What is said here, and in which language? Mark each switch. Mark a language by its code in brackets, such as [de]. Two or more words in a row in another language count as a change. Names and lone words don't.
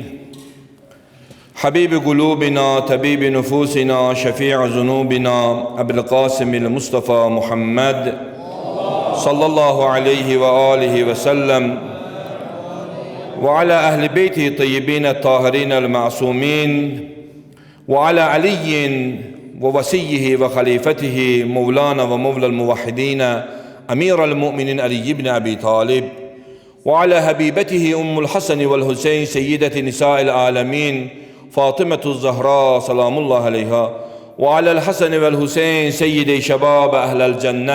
[ar] حبيبِ قلوبنا، طبيبِ نفوسنا، شفيعِ ذنوبنا، أبي القاسم المصطفى محمد صلى الله عليه وآله وسلم وعلى أهل بيته الطيبين الطاهرين المعصومين وعلى علي ووسيه وخليفته مولانا ومولى الموحدين أمير المؤمنين علي بن أبي طالب وعلى حبيبته أم الحسن والحسين سيدة نساء العالمين فاطمة الزهراء سلام الله عليها وعلى الحسن والحسين سيدي شباب أهل الجنة